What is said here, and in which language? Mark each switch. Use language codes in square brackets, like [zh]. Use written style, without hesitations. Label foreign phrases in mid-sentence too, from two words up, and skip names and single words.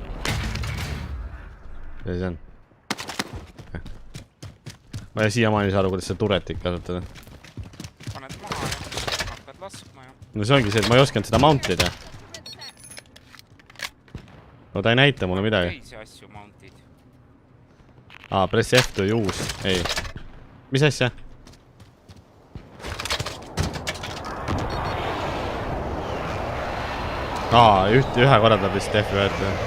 [et] Ja siis on. Ma ei siiamaani ei saa aru, kuidas seda turretit kasutada. Paned maha ja hakkad laskma ja... No see ongi see, et ma ei osanud seda mountida. No ta ei näita mulle midagi. Teisi asju mountid. [en] Press F to use. [et] Ei. Mis asja? Ühe korra ta vist F võeti.